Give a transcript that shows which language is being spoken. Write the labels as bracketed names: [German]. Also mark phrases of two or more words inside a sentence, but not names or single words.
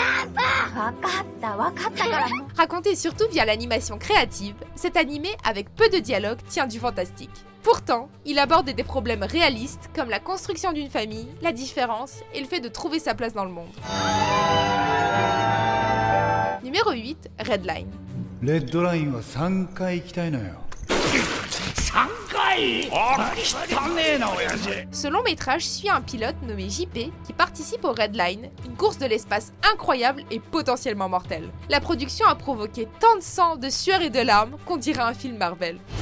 [French] Raconté surtout via l'animation créative, cet animé avec peu de dialogue tient du fantastique. Pourtant, il aborde des problèmes réalistes comme la construction d'une famille, la différence et le fait de trouver sa place dans le monde. Numéro 8, Redline. [Japanese] Redline は3回行きたいのよ。 [French] Ce long métrage suit un pilote nommé JP qui participe au Redline, une course de l'espace incroyable et potentiellement mortelle. La production a provoqué tant de sang, de sueur et de larmes qu'on dirait un film Marvel.